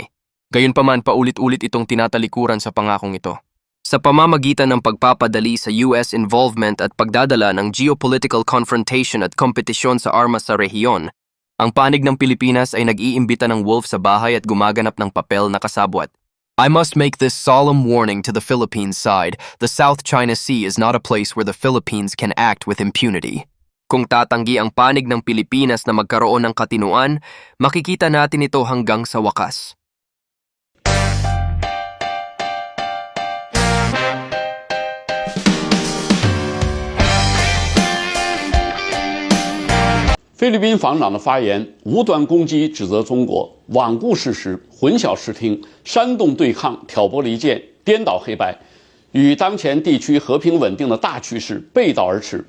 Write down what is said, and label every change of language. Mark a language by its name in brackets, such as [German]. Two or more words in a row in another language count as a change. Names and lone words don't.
[Filipino] Gayunpaman, paulit-ulit itong tinatalikuran sa pangakong ito. Sa pamamagitan ng pagpapadali sa [English] US involvement [Filipino] at pagdadala ng [English] geopolitical confrontation [Filipino] at kompetisyon sa armas sa rehiyon, ang panig ng Pilipinas ay nag-iimbita ng wolf sa bahay at gumaganap ng papel na kasabwat. [English] I must make this solemn warning to the Philippines side. The South China Sea is not a place where the Philippines can act with impunity. [Filipino] Kung tatanggi ang panig ng Pilipinas na magkaroon ng katinuan, makikita natin ito hanggang sa wakas. [Chinese] 菲律宾防长的发言无端攻击、指责中国，罔顾事实、混淆视听、煽动对抗、挑拨离间、颠倒黑白，与当前地区和平稳定的大趋势背道而驰。